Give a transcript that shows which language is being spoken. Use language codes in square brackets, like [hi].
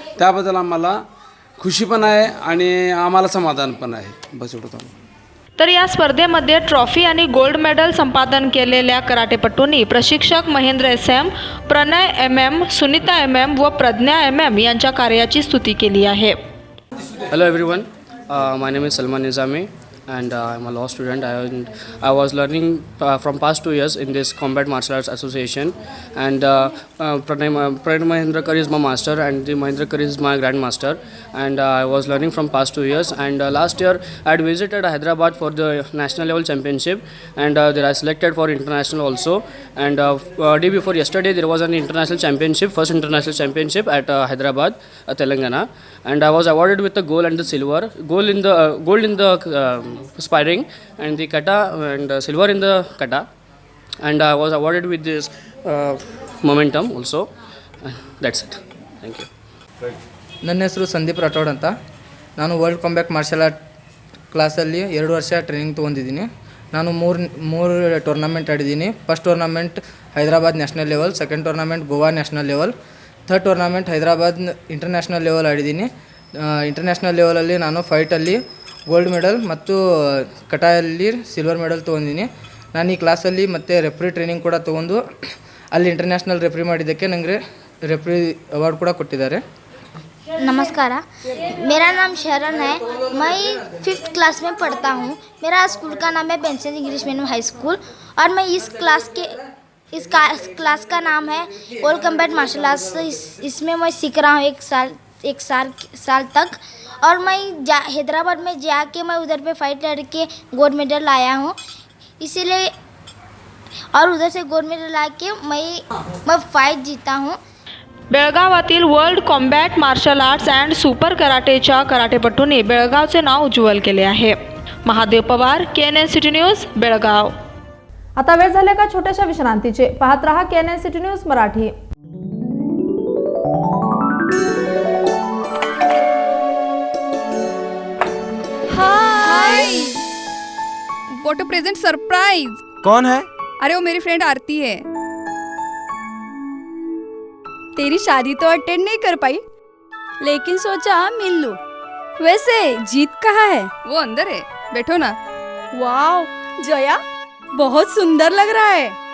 [mr] त्याबद्दल आम्हाला खुशी पण आहे आणि आम्हाला समाधान पण आहे. बस एवढं. तर या स्पर्धेमध्ये ट्रॉफी आणि गोल्ड मेडल संपादन केलेल्या कराटेपटूंनी प्रशिक्षक महेंद्र SM, प्रणय MM, सुनीता MM व प्रज्ञा MM यांच्या कार्याची स्तुती केली आहे. [en] Hello everyone, my name is Salman Nizami and I'm a law student. I was learning from past 2 years in this Combat Martial Arts Association, and Pranay Mahendrakar is my master and the Mahendrakar is my grandmaster, and I was learning from past 2 years. And last year I had visited Hyderabad for the national level championship, and there I selected for international also. And day before yesterday there was an international championship, first international championship at Hyderabad, Telangana, and I was awarded with the gold and the silver. Gold in the sparring and the kata, and silver in the kata, and I was awarded with this momentum also. That's it. Thank you. [kn] ನನ್ನ ಹೆಸರು ಸಂದೀಪ್ ರಾಠೋಡ್ ಅಂತ. ನಾನು world combat marshal art ಕ್ಲಾಸಲ್ಲಿ 2 ವರ್ಷ training ತೊಗೊಂಡಿದ್ದೀನಿ. ನಾನು ಮೂರು tournament ಆಡಿದ್ದೀನಿ. First tournament Hyderabad national level, second tournament Goa national level, third tournament Hyderabad international level ಆಡಿದ್ದೀನಿ. International ಲೆವೆಲಲ್ಲಿ ನಾನು ಫೈಟಲ್ಲಿ ಗೋಲ್ಡ್ ಮೆಡಲ್ ಮತ್ತು ಕಟಾಯಲ್ಲಿ ಸಿಲ್ವರ್ ಮೆಡಲ್ ತೊಗೊಂಡಿದ್ದೀನಿ. ನಾನು ಈ ಕ್ಲಾಸಲ್ಲಿ ಮತ್ತು ರೆಫ್ರಿ ಟ್ರೈನಿಂಗ್ ಕೂಡ ತೊಗೊಂಡು ಅಲ್ಲಿ ಇಂಟರ್ನ್ಯಾಷನಲ್ ರೆಫ್ರಿ ಮಾಡಿದ್ದಕ್ಕೆ ನನಗೆ ರೆಫ್ರಿ ಅವಾರ್ಡ್ ಕೂಡ ಕೊಟ್ಟಿದ್ದಾರೆ. [hi] नमस्कार, मेरा नाम शरण है. मैं 5th क्लास में पढ़ता हूँ. मेरा स्कूल का नाम है Benson English medium high school, और मैं इस क्लास का नाम है वर्ल्ड कॉम्बैट मार्शल आर्ट्स. इसमें मैं सीख रहा हूँ एक साल तक, और मैं हैदराबाद में जाके मैं उधर पे फाइट लड़के गोल्ड मेडल लाया हूँ. इसीलिए और उधर से गोल्ड मेडल लाके मैं फाइट जीता हूँ। [mr] बेळगावातील world combat marshal arts and super कराटेच्या कराटेपटूंनी बेळगावचे नाव उज्ज्वल केले आहे. Mahadev Pawar, KNN city news, Belgaum. आता वेळ झाले का छोट्याशा विश्रांतीचे. पाहत रहा KNN city news Marathi. [en] Hi, what a present surprise. [hi] कौन है? अरे वो मेरी फ्रेंड आरती है. तेरी शादी तो अटेंड नहीं कर पाई, लेकिन सोचा मिल लूं. वैसे जीत कहाँ है? वो अंदर है, बैठो ना. वाओ जया, बहुत सुंदर लग रहा है.